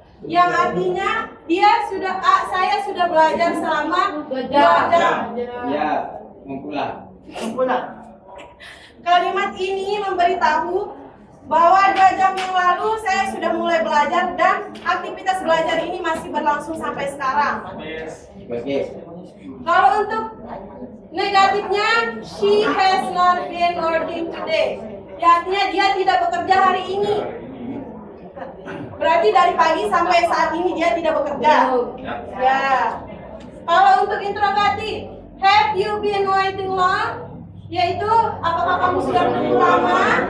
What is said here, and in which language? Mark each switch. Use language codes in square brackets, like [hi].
[id] Yang artinya saya sudah belajar selama 2 jam. Ya, mengkulah. Kalimat ini memberitahu bahwa 2 jam yang lalu saya sudah mulai belajar dan aktivitas belajar ini masih berlangsung sampai sekarang. Oke. Kalau untuk negatifnya, [en] she has not been working today. [id] Ya, artinya dia tidak bekerja hari ini. Berarti dari pagi sampai saat ini dia tidak bekerja. Ya. Kalau untuk interrogatif, [en] have you been waiting long? [id] Yaitu, apakah kamu sudah menunggu lama?